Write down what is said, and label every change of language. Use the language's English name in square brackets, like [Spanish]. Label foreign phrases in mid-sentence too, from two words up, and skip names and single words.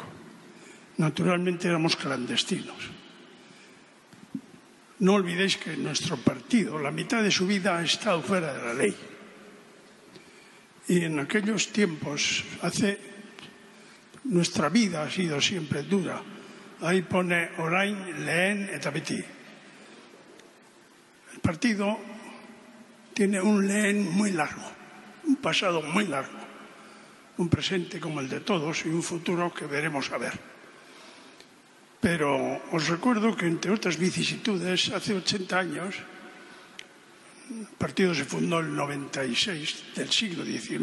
[Spanish] Naturalmente éramos clandestinos. No olvidéis que nuestro partido, la mitad de su vida ha estado fuera de la ley. Y en aquellos tiempos, nuestra vida ha sido siempre dura. Ahí pone [Basque] orain, lehen eta beti. [Spanish] El partido tiene un lehen muy largo, un pasado muy largo, un presente como el de todos y un futuro que veremos a ver. Pero os recuerdo que, entre otras vicisitudes, hace 80 años, el partido se fundó en el 96 del siglo XIX.